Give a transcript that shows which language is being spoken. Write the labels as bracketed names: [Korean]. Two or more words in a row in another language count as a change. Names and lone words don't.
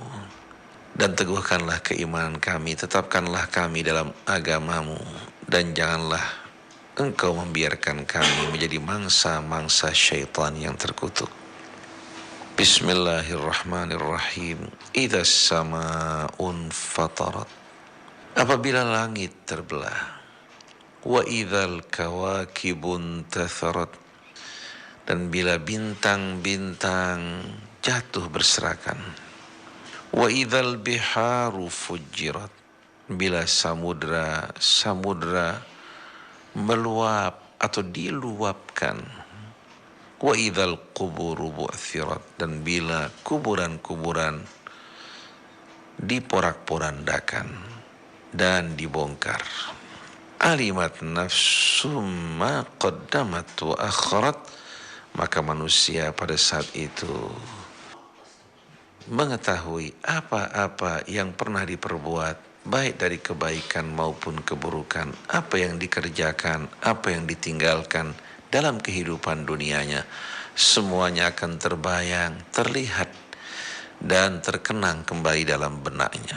[Indonesian] Dan teguhkanlah keimanan kami, tetapkanlah kami dalam agamamu, dan janganlah Engkau membiarkan kami menjadi mangsa-mangsa syaitan yang terkutuk. [Arabic] Bismillahirrahmanirrahim. إذا السماء انفطرت. [Indonesian] Apabila langit terbelah. [Arabic] وإذا الكواكب انتثرت. [Indonesian] Dan bila bintang-bintang jatuh berserakan. [Arabic] وإذا البحار فجرت, [Indonesian] bila samudra meluap atau diluapkan. [Arabic] وإذا القبور بعثرت, [Indonesian] dan bila kuburan-kuburan diporak-porandakan dan dibongkar. [Arabic] علمت نفس ما قدمت وأخرت, [Indonesian] maka manusia pada saat itu mengetahui apa-apa yang pernah diperbuat, baik dari kebaikan maupun keburukan, apa yang dikerjakan, apa yang ditinggalkan dalam kehidupan dunianya, semuanya akan terbayang, terlihat, dan terkenang kembali dalam benaknya.